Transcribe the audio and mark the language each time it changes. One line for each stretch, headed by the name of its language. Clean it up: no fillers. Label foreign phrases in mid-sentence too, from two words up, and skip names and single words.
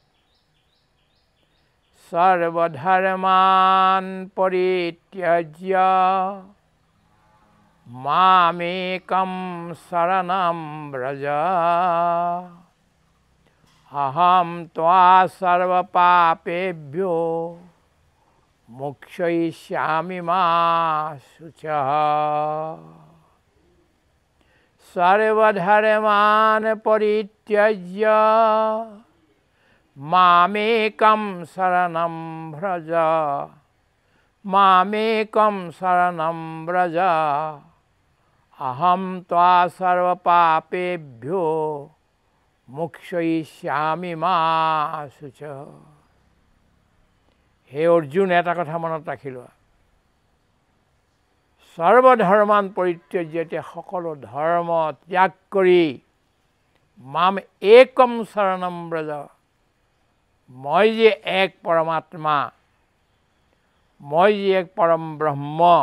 Sanskrit: সৰ্বধৰ্মান পৰিত্যজ্য মামেকং শৰণং ব্ৰজ অহম ত্বা সৰ্বপাপেভ্যো মোক্ষয়িষ্যামি মা শুচঃ। সর্বধর্মান পরিত্যজ্য মামেকং শরণং ভ্রজ মামেকং শরণং ব্রজ অহম ত্বা সর্বপাপেভ্যো মোক্ষয়িষ্যামি মা শুচঃ।
Assamese: হে অৰ্জুন, এটা কথা মনত ৰাখি লোৱা।
Sanskrit: সৰ্বধৰ্মান পৰিত্যজ্য,
Assamese: এতিয়া সকলো ধৰ্ম ত্যাগ কৰি
Sanskrit: মাম একম শৰণম ব্ৰজ,
Assamese: মই যে এক পৰমাত্মা, মই যে এক পৰম ব্ৰহ্ম,